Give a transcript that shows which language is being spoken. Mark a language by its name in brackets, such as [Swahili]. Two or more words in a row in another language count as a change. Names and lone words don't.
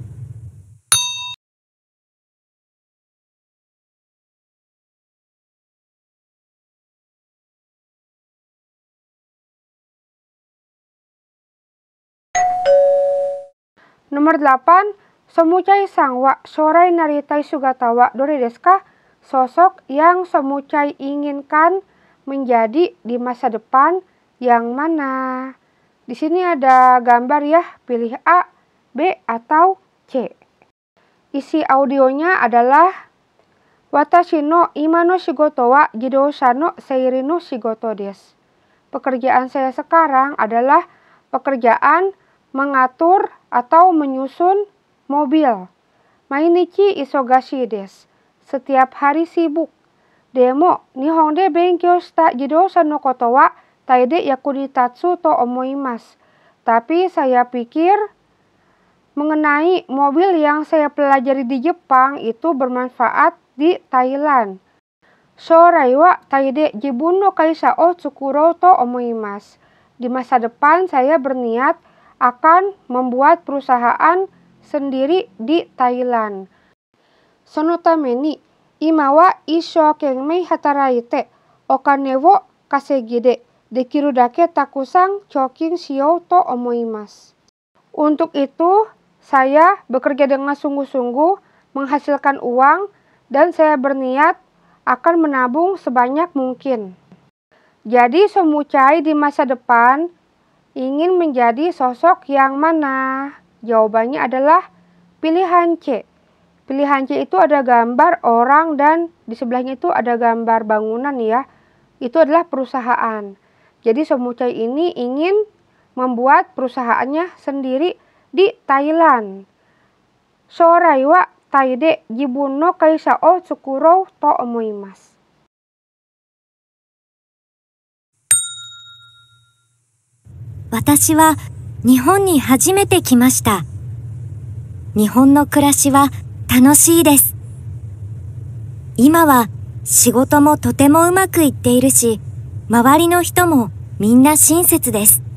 [Indonesian] Nomor 8. [Japanese] ソムチャイさんは将来なりたい姿はどれですか? [Indonesian] Sosok yang Somuchai inginkan menjadi di masa depan yang mana? Di sini ada gambar ya, pilih A, B, atau C. Isi audionya adalah [Japanese] 私の今の仕事は自動車の整理の仕事です. [Indonesian] Pekerjaan saya sekarang adalah pekerjaan mengatur atau menyusun mobil. [Japanese] 毎日忙しいです. [Indonesian] Setiap hari sibuk. [Japanese] でも日本で勉強した自動車のことはタイで役に立つと思います. [Indonesian] Tapi saya pikir mengenai mobil yang saya pelajari di Jepang itu bermanfaat di Thailand. [Japanese] 将来はタイで自分の会社を作ろうと思います. [Indonesian] Di masa depan saya berniat akan membuat perusahaan sendiri di Thailand. [Japanese] そのために今は一生懸命働いてお金を稼ぎでできるだけたくさん貯金しようと思います. [Indonesian] Untuk itu, saya bekerja dengan sungguh-sungguh menghasilkan uang dan saya berniat akan menabung sebanyak mungkin. Jadi Somuchai di masa depan ingin menjadi sosok yang mana? Jawabannya adalah pilihan C. Pilihan C itu ada gambar orang dan di sebelahnya itu ada gambar bangunan ya. Itu adalah perusahaan. Jadi Somuchai ini ingin membuat perusahaannya sendiri di Thailand. [Japanese] 将来はタイで自分の会社を作ろうと思います. 私は日本に初めて来ました。日本の暮らしは楽しいです。今は仕事もとてもうまくいっているし、周りの人もみんな親切です。